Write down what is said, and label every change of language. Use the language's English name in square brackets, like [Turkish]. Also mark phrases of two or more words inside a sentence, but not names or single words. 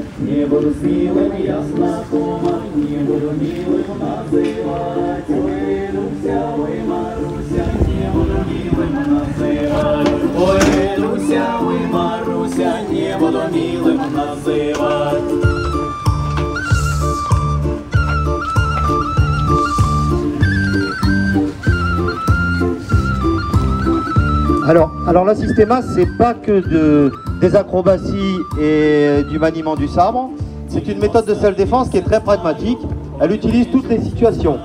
[Russian] Не буду с милым я знакома, не буду милым называть. Ой, Руся, ой, Маруся, не буду милым называть. Ой, Руся, ой, Маруся, не буду милым называть. [French] Alors la Systema, c'est pas que des acrobaties et du maniement du sabre. C'est une méthode de self-défense qui est très pragmatique. Elle utilise toutes les situations.